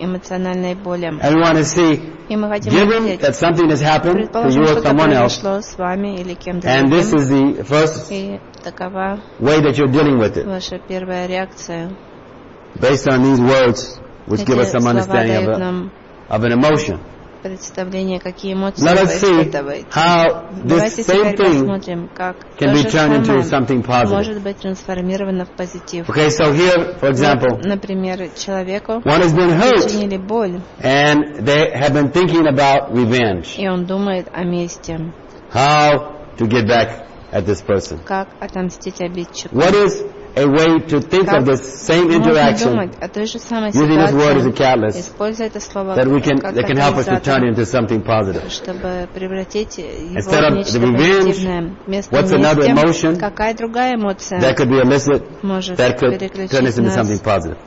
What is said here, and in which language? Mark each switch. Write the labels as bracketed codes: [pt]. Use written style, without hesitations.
[en] And we want to see, given that something has happened to you or someone else, and this is the first way that you're dealing with it, based on these words which give us some understanding of, an emotion. [ru] Представление, какие эмоции вы испытываете. Давайте теперь посмотрим, как то может быть трансформировано в позитив. [en] Okay, so here, for example, [ru] например, человеку причинили боль, [en] and they have been thinking about revenge. [ru] И он думает о мести. [en] How to get back at this person? [ru] Как отомстить обидчику? [en] What is a way to think of this same interaction using this word as a catalyst that we can, that can help us to turn it into something positive? Instead of the revenge, what's another emotion that could be elicited that could turn this into something positive?